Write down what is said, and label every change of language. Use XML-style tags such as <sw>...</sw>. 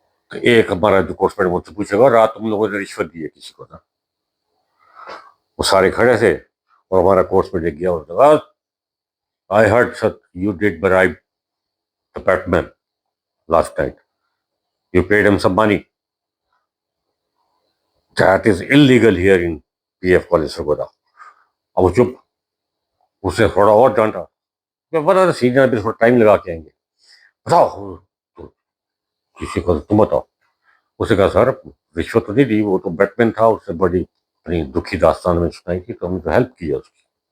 <ur>تو ایک ہمارا جو کورس مجھ سے پوچھے گا رات تم لوگوں نے رشوت دی ہے کسی کو نا؟ وہ سارے کھڑے تھے اور ہمارا کورس میں دیکھ گیا اور</ur> <en>I heard sir you did bribe the Batman last night. You paid him some money. That is illegal here in PF College Sargoda.</en> <ur>اب وہ چپ، اسے تھوڑا اور ڈانٹا کہ بتا سینئر بھی تھوڑا ٹائم لگا کے آئیں گے، بتاؤ تو کسی کو تم بتاؤ. اسے کہا سر رشوت تو نہیں دی، وہ تو بیٹ مین تھا، اس سے بڑی اپنی دکھی داستان میں سنائی تھی تو ہم نے تو ہیلپ کی ہے اس کی.</ur>